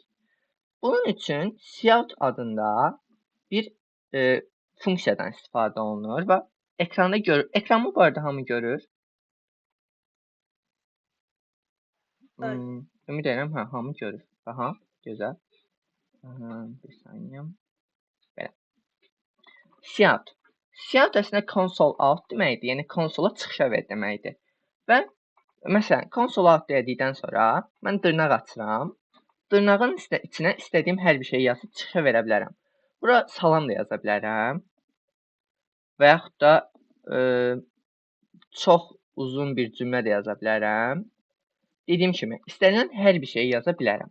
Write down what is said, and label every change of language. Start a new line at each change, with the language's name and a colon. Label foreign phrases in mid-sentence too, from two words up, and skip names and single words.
Azerbaijani: Bunun üçün cout adında bir funksiyadan istifadə olunur və ekranı bu arada hamı görür. Ümid edirəm, hamı görür. Aha, gözəl. Bir saniyə. Belə. Cout. Cout əslində
English: console out
Azerbaijani: deməkdir. Yəni konsola çıxışa ver deməkdir. Və məsələn,
English: console out
Azerbaijani: dedikdən sonra mən dırnaq açıram. Dırnağın içinə istədiyim hər bir şeyi yazıb çıxışa verə bilərəm. Bura salam da yaza bilərəm. Və yaxud da çox uzun bir cümlə də yaza bilərəm. Dediyim kimi, istənilən hər bir şeyi yaza bilərəm.